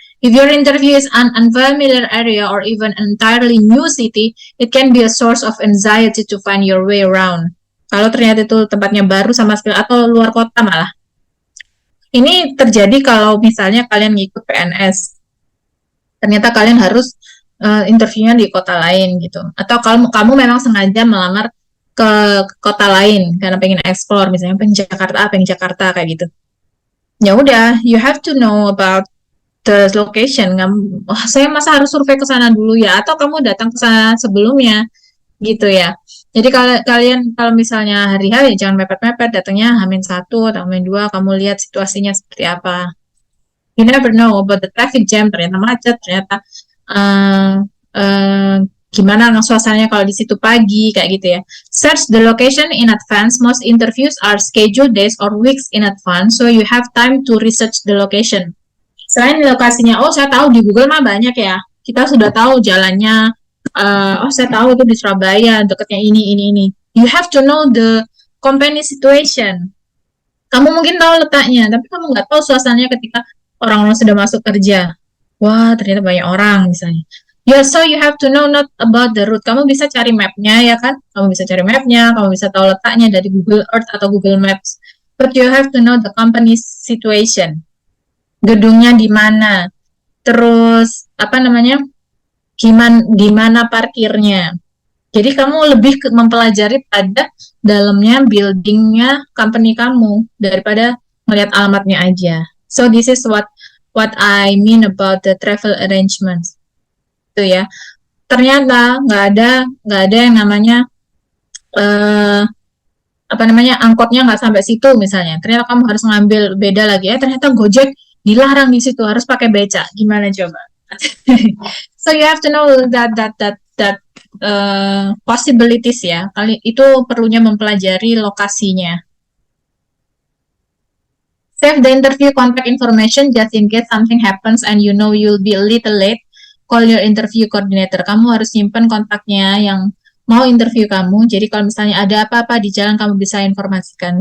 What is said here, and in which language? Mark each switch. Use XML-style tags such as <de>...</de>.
<en>If your interview is an unfamiliar area or even an entirely new city, it can be a source of anxiety to find your way around.</en> <id>Kalau ternyata itu tempatnya baru sama sekali atau luar kota malah. Ini terjadi kalau misalnya kalian ngikut PNS. Ternyata kalian harus interviewnya di kota lain gitu. Atau kalau kamu memang sengaja melamar ke kota lain karena pengen explore, misalnya pengen Jakarta kayak gitu. Ya udah,</id> <en>you have to know about the location.</en> <id>Saya masa harus survei ke sana dulu ya, atau kamu datang ke sana sebelumnya gitu ya. Jadi kalau kalian kalau misalnya hari H ya jangan mepet-mepet, datangnya Hamin 1 atau Hamin 2, kamu lihat situasinya seperti apa.</id> <en>You never know about the traffic jam,</en> <id>ternyata macet, ternyata uh, uh, gimana suasananya kalau di situ pagi kayak gitu ya.</id> <en>Search the location in advance. Most interviews are scheduled days or weeks in advance, so you have time to research the location.</en> <id>Selain lokasinya, oh saya tahu di Google mah banyak ya. Kita sudah tahu jalannya. Oh saya tahu itu di Surabaya, dekatnya ini.</id> <en>You have to know the company situation.</en> <id>Kamu mungkin tahu letaknya, tapi kamu nggak tahu suasananya ketika orang-orang sudah masuk kerja. Wah, ternyata banyak orang misalnya.</id> <en>Yeah, so you have to know not about the route.</en> <id>Kamu bisa cari mapnya ya kan? Kamu bisa cari mapnya, kamu bisa tahu letaknya dari Google Earth atau Google Maps.</id> <en>But you have to know the company's situation.</en> <id>Gedungnya di mana? Terus apa namanya? Gimana parkirnya? Jadi kamu lebih mempelajari pada dalamnya buildingnya company kamu daripada melihat alamatnya aja.</id> <en>So this is what I mean about the travel arrangements.</en> <id>Itu ya. Ternyata nggak ada yang namanya apa namanya angkotnya nggak sampai situ misalnya. Ternyata kamu harus ngambil beda lagi ya. Ternyata Gojek dilarang di situ, harus pakai beca. Gimana coba?</id> <en>So you have to know that possibilities ya.</en> <id>Kali itu perlunya mempelajari lokasinya.</id> <en>Save the interview contact information just in case something happens and you know you'll be a little late. Call your interview coordinator.</en> <id>Kamu harus simpan kontaknya yang mau interview kamu. Jadi kalau misalnya ada apa-apa di jalan kamu bisa informasikan.</id>